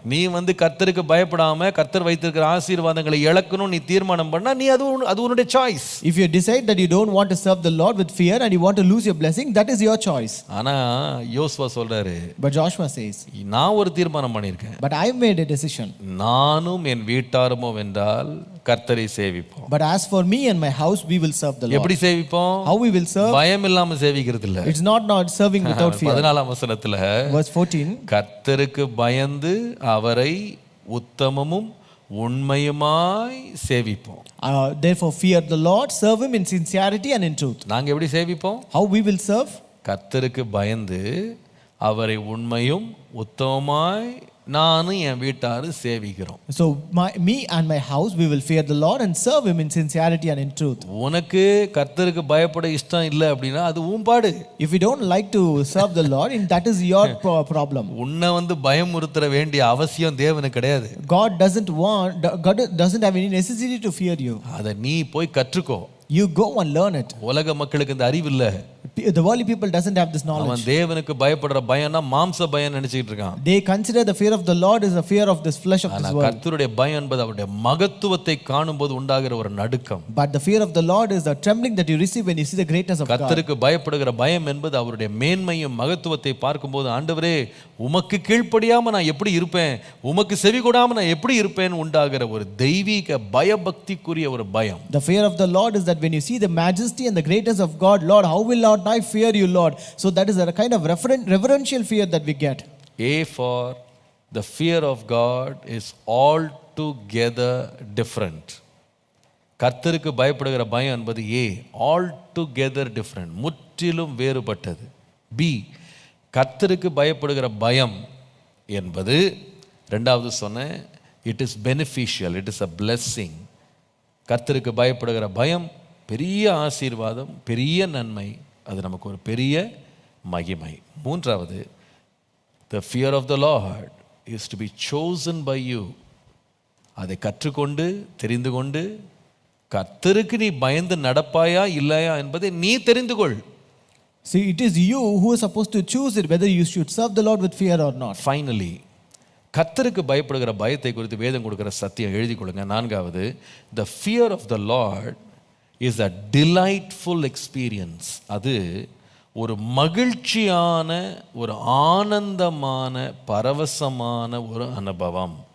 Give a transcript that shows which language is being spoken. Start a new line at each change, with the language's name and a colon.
Tamil: நீ கர்த்தருக்கு பயப்படாம கர்த்தர் வைத்திருக்கிற ஆசீர்வாதங்களை இழக்கணும் நீ தீர்மானம் பண்ணா நீ அது உன்னுடைய choice.
English: If you decide that you don't want to serve the Lord with fear and you want to lose your blessing, that is your choice.
Tamil: ஆனா யோசுவா சொல்றாரு,
English: but Joshua says,
Tamil: நான் ஒரு தீர்மானம் பண்ணியிருக்கேன்.
English: but I made a decision.
Tamil: நானும் என் வீட்டாருமோ வென்றால் கர்த்தரை சேவிப்போம்.
English: But as for me and my house we will serve the Lord.
Tamil: எப்படி சேவிப்போம்?
English: How we will serve?
Tamil: பயம் இல்லாம சேவிக்கிறது இல்ல.
English: It's not serving without fear.
Tamil: 14ஆம் வசனத்துல
English: verse 14,
Tamil: கர்த்தருக்கு பயந்து அவரை உத்தமமும் உண்மையுமாய் சேவிப்போம்.
English: Therefore fear the Lord, serve him in sincerity and in truth.
Tamil: நாங்க எப்படி சேவிப்போம்?
English: How we will serve?
Tamil: கர்த்தருக்கு பயந்து அவரை உண்மையும் உத்தமமாய் நானும் என் வீட்டாரு சேவிக்கிறோம்.
English: So me and my house we will fear the Lord and serve him in sincerity and in truth.
Tamil: உனக்கு கர்த்தருக்கு பயப்பட இஷ்டம் இல்லை அப்படின்னா அது உன் பாடு.
English: If you don't like to serve the Lord, that is your problem.
Tamil: உன்னை பயமுறுத்த வேண்டிய அவசியம் தேவனுக்கு கிடையாது.
English: God doesn't have any necessity to fear you.
Tamil: அதை நீ போய் கற்றுக்கோ.
English: You go and learn it.
Tamil: உலக மக்களுக்கு இந்த அறிவு இல்ல.
English: The worldly people doesn't have this knowledge.
Tamil: அவன் தேவனுக்கு பயப்படுற பயம்னா மாம்ச பயம் நினைச்சிட்டு இருக்கான்.
English: They consider the fear of the Lord is the fear of this flesh of this world.
Tamil: கர்த்தருடைய பயம் என்பது அவருடைய மகத்துவத்தை காணும்போது உண்டாகிற ஒரு நடுக்கம்.
English: But the fear of the Lord is the trembling that you receive when you see the greatness of God.
Tamil: கர்த்தருக்கு பயப்படுகிற பயம் என்பது அவருடைய மேன்மையும் மகத்துவத்தை பார்க்கும்போது ஆண்டவரே உமக்கு கீழ்ப்படியாம நான் எப்படி இருப்பேன், உமக்கு செவி கொடாம நான் எப்படி இருப்பேன் உண்டாகிற ஒரு தெய்வீக பயபக்திக்குரிய ஒரு பயம்.
English: The fear of the Lord is that when you see the majesty and the greatness of God, Lord, how will Lord I fear you, Lord. So that is a kind of reverential fear that we get. A for the fear of God is altogether different.
Tamil: கர்த்தருக்கு பயப்படுகிற பயம் என்பது
English: A, all together different,
Tamil: முற்றிலும் வேறுபட்டது. B, கர்த்தருக்கு பயப்படுகிற பயம் என்பது ரெண்டாவது சொன்னேன்,
English: It is beneficial, it is a blessing.
Tamil: கர்த்தருக்கு பயப்படுகிற பயம் பெரிய ஆசீர்வாதம், பெரிய நன்மை, அது நமக்கு ஒரு பெரிய மகிமை. மூன்றாவது,
English: the fear of the Lord is to be chosen by you.
Tamil: அதை கற்றுக்கொண்டு தெரிந்து கொண்டு கர்த்தருக்கு நீ பயந்து நடப்பாயா இல்லையா என்பதை நீ தெரிந்து கொள்.
English: See, it is you who is supposed to choose it whether you should serve the Lord with fear or not. Finally,
Tamil: கர்த்தருக்கு பயப்படுகிற பயத்தை குறித்து வேதம் கொடுக்கிற சத்தியம் எழுதி கொள்ளுங்க. நான்காவது,
English: the fear of the Lord is a delightful experience.
Tamil: அது ஒரு மகிழ்ச்சியான, ஒரு ஆனந்தமான, பரவசமான ஒரு அனுபவம்.